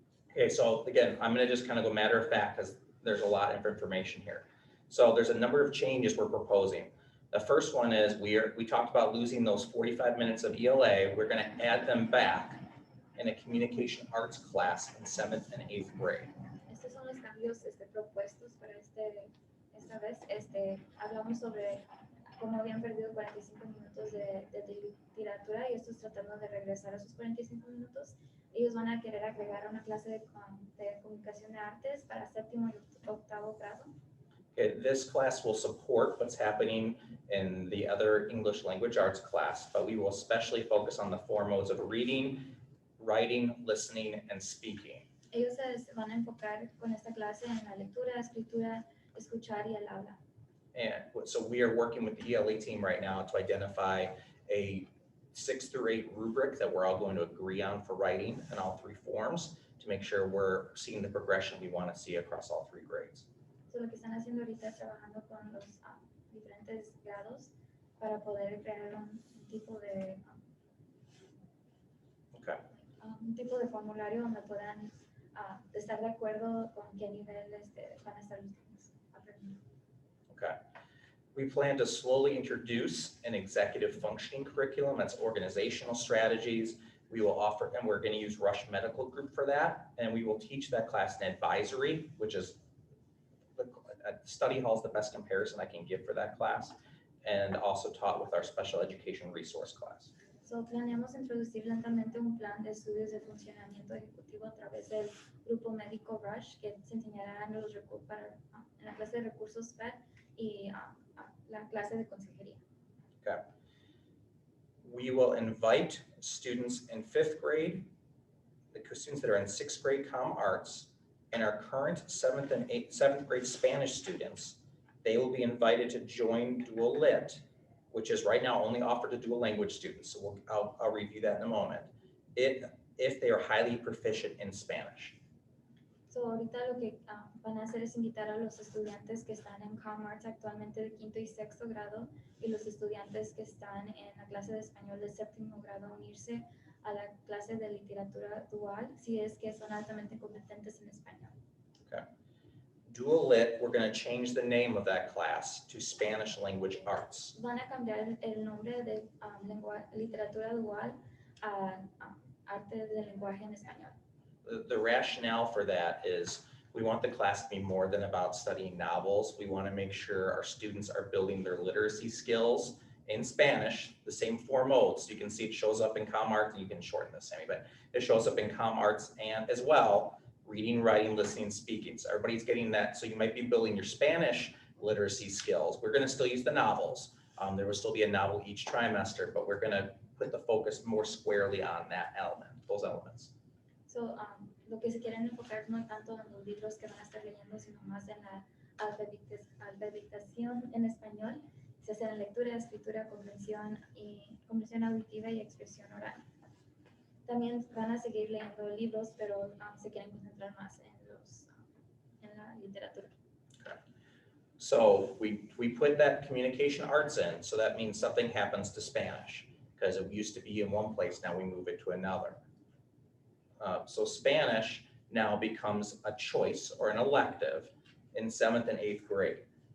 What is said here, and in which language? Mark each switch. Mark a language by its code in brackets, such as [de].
[en] Okay, so again, I'm gonna just kind of go matter of fact because there's a lot of information here. So there's a number of changes we're proposing. The first one is we talked about losing those 45 minutes of ELA. We're gonna add them back in a communication arts class in 7th and 8th grade. [es] Estos son los cambios propuestos para esta vez. Hablamos sobre cómo habían perdido 45 minutos de literatura y estos tratando de regresar a sus 45 minutos. Ellos van a querer agregar una clase de comunicación de artes para 7º y 8º grado. [en] Okay, this class will support what's happening in the other English language arts class, but we will especially focus on the 4 modes of reading, writing, listening, and speaking. [es] Ellos se van a enfocar con esta clase en la lectura, escritura, escuchar y el habla. [en] And so we are working with the ELA team right now to identify a 6 through 8 rubric that we're all going to agree on for writing in all 3 forms to make sure we're seeing the progression we want to see across all 3 grades. [es] So, lo que están haciendo ahorita es trabajando con los diferentes grados para poder crear un tipo de Okay. un tipo de formulario donde puedan estar de acuerdo con qué nivel van a estar los niños aprendiendo. Okay. [en] We plan to slowly introduce an executive functioning curriculum. That's organizational strategies. We will offer, and we're going to use Rush Medical Group for that. And we will teach that class in advisory, which is study hall is the best comparison I can give for that class. And also taught with our special education resource class. [es] So, planeamos introducir lentamente un plan de estudios de funcionamiento ejecutivo a través del grupo médico Rush, que se enseñará en la clase de recursos PET y la clase de consejería. Okay. [en] We will invite students in 5th grade, the students that are in 6th grade comm arts, and our current 7th and 7th grade Spanish students. They will be invited to join Dual Lit, which is right now only offered to dual language students. So I'll review that in a moment. If they are highly proficient in Spanish. [es] So, ahorita lo que van a hacer es invitar a los estudiantes que están en comm arts actualmente de 5º y 6º grado y los estudiantes que están en la clase de español de 7º grado a unirse a la clase de literatura dual si es que son altamente competentes en español. Okay. [en] Dual Lit, we're going to change the name of that class to Spanish Language Arts. [es] Van a cambiar el nombre de literatura dual a arte del lenguaje en español. [en] The rationale for that is we want the class to be more than about studying novels. We want to make sure our students are building their literacy skills in Spanish, the same 4 modes. You can see it shows up in comm arts, and you can shorten this, Sammy, but it shows up in comm arts and as well, reading, writing, listening, speaking. So everybody's getting that. So you might be building your Spanish literacy skills. We're going to still use the novels. There will still be a novel each trimester, but we're going to put the focus more squarely on that element, those elements. [es] So, lo que se quieren enfocar no tanto en los libros que van a estar leyendo, sino más en la alfabetización en español, se hace en lectura, escritura, comprensión auditiva y expresión oral. También van a seguir leyendo libros, pero se quieren concentrar más en la literatura. Okay. [en] So we put that communication arts in, so that means something happens to Spanish, because it used to be in one place, now we move it to another. So Spanish now becomes a choice or an elective in 7th and 8th grade.